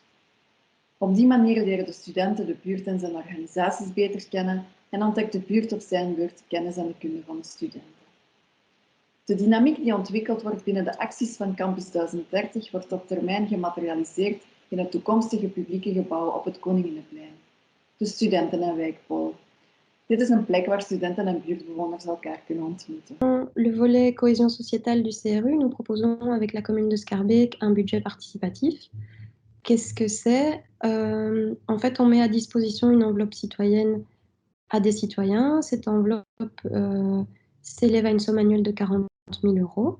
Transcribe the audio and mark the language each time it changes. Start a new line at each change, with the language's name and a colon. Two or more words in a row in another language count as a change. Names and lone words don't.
Dutch: Op die manier leren de studenten de buurt en zijn organisaties beter kennen en ontdekt de buurt op zijn beurt de kennis en de kunde van de studenten. De dynamiek die ontwikkeld wordt binnen de acties van Campus 1030 wordt op termijn gematerialiseerd in het toekomstige publieke gebouw op het Koninginnenplein, de studenten- en wijkpool. Dit is een plek waar studenten en buurtbewoners elkaar kunnen ontmoeten.
French: Le volet cohésion sociétale du CRU, nous proposons avec la commune de Schaerbeek un budget participatif. Qu'est-ce que c'est? En fait, on met à disposition une enveloppe citoyenne à des citoyens. Cette enveloppe s'élève à une somme annuelle de 40 000 €.